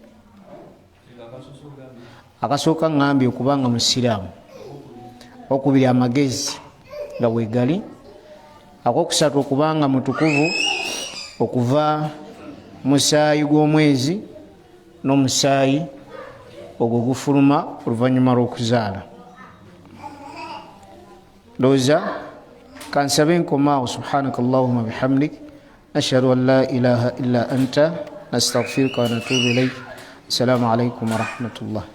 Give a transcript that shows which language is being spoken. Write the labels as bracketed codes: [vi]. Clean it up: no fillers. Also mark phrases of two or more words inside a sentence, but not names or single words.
[lg] Akasooka ngambye okubanga musiraamu, okubiri amagezi nga bwegali, akokusatu okubanga mutukuvu okuva musaayi gw'omwezi n'omusaayi ogwo gufuluma oluvannyuma lw'okuzaala. Ndowooza kansabe nkomaawo. [ar] سبحانك اللهم بحمدك أشهد أن لا إله إلا أنت نستغفرك ونتوب إليك. السلام عليكم ورحمة الله.